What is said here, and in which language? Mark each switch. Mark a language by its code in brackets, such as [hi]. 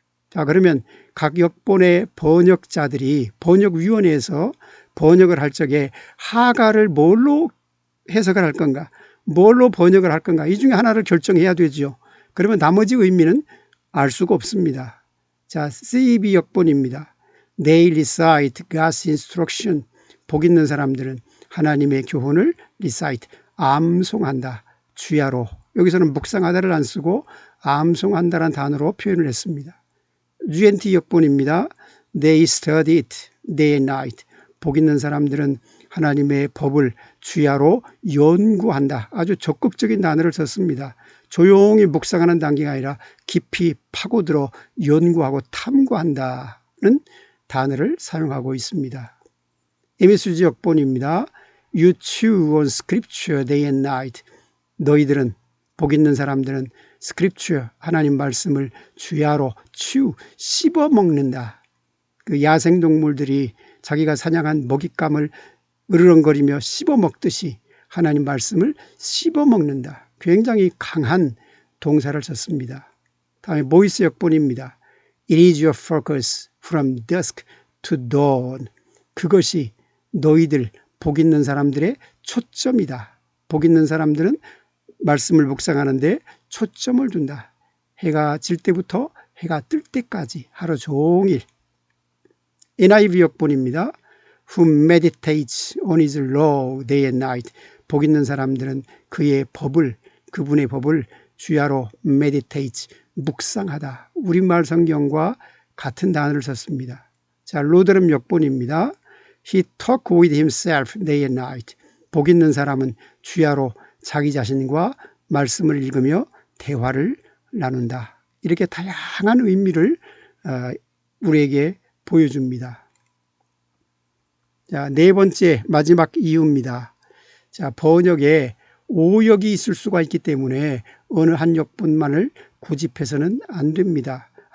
[ko] 자, 그러면 각 역본의 번역자들이 번역위원회에서 번역을 할 적에 하가를 뭘로 해석을 할 건가? 뭘로 번역을 할 건가? 이 중에 하나를 결정해야 되지요. 그러면 나머지 의미는 알 수가 없습니다. 자, CEB 역본입니다. [en] They recite God's instruction. [ko] 복 있는 사람들은 하나님의 교훈을 recite, 암송한다. 주야로. 여기서는 묵상하다를 안 쓰고 암송한다라는 단어로 표현을 했습니다. GNT 역본입니다. [en] They study it day and night. [ko] 복 있는 사람들은 하나님의 법을 주야로 연구한다. 아주 적극적인 단어를 썼습니다. 조용히 묵상하는 단계가 아니라 깊이 파고들어 연구하고 탐구한다는 단어를 사용하고 있습니다. MSG 역본입니다. [en] You chew on scripture day and night. [ko] 너희들은, 복 있는 사람들은 scripture, 하나님 말씀을 주야로 씹어 먹는다. 그 야생동물들이 자기가 사냥한 먹잇감을 으르렁거리며 씹어 먹듯이 하나님 말씀을 씹어 먹는다. 굉장히 강한 동사를 썼습니다. 다음에 모이스 역본입니다. [en] It is your focus from dusk to dawn. [ko] 그것이 너희들, 복 있는 사람들의 초점이다. 복 있는 사람들은 말씀을 묵상하는데 초점을 둔다. 해가 질 때부터 해가 뜰 때까지 하루 종일. NIV 역본입니다. [en] Who meditates on his law day and night. [ko] 복 있는 사람들은 그의 법을, 그분의 법을 주야로 meditate, 묵상하다. 우리말 성경과 같은 단어를 썼습니다. 자, 로드름 역본입니다. [en] He talk with himself day and night. [ko] 복 있는 사람은 주야로 자기 자신과 말씀을 읽으며 대화를 나눈다. 이렇게 다양한 의미를 우리에게 보여줍니다. 자, 네 번째 마지막 이유입니다. 자, 번역에 오역이 있을 수가 있기 때문에 어느 한 역본만을 고집해서는 안 됩니다.